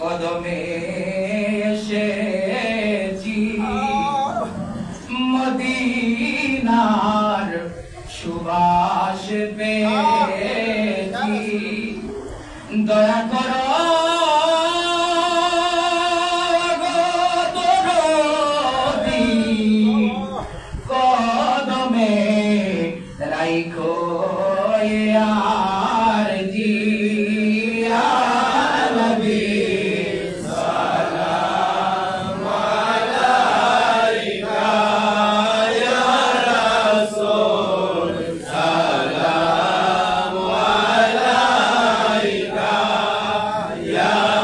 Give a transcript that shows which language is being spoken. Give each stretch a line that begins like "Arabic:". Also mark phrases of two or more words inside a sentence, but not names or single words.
Bangla: কদমে এসেছি মদিনার সুবাস পেয়েছি দয়া করো কদমে রাইখো
Urdu: یار جی یا نبی
Arabic: سلام عليك يا رسول سلام عليك يا